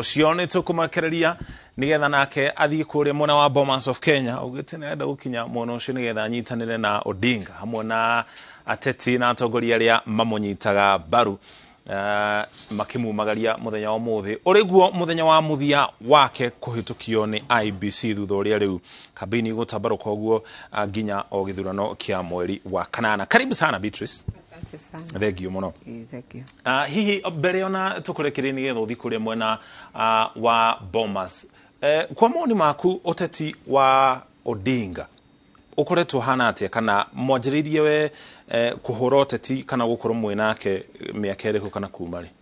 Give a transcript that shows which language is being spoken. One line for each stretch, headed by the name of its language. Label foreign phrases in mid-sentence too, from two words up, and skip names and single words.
Kikuyu: ũcio nĩ tũkũmakereria nĩgetha nake athiĩ kũrĩa mwena wa Bomas of Kenya augĩte nĩarenda gũkinya mwena ũcio nĩgetha anyitanĩre na Odinga hamwe na ateti na atongoria arĩa mamũnyitaga mbaru makimumagaria muthenya wa ũmũthĩ ũrĩguo muthenya wa mũthia wake kũhĩtũkio nĩ IBC thutha ũrĩa rĩu kambĩini gũtambarũka ũguo nginya o gĩthurano kĩa mweri wa kanana.
Swahili: Karibu sana Beatrice. Asante sana.
English: Thank you muno. Thank you.
Kikuyu: Hihi mbere ona tũkũrekerie nĩgetha ũthiĩ kũrĩa mwena wa Bomas. Kwa maoni maku ũteti wa Odinga ũkoretwo hana atĩa kana mwanjĩrĩirie we kũhũra ũteti kana gũkorwo mwĩnake mĩaka ĩrĩkũ kana kuma rĩ?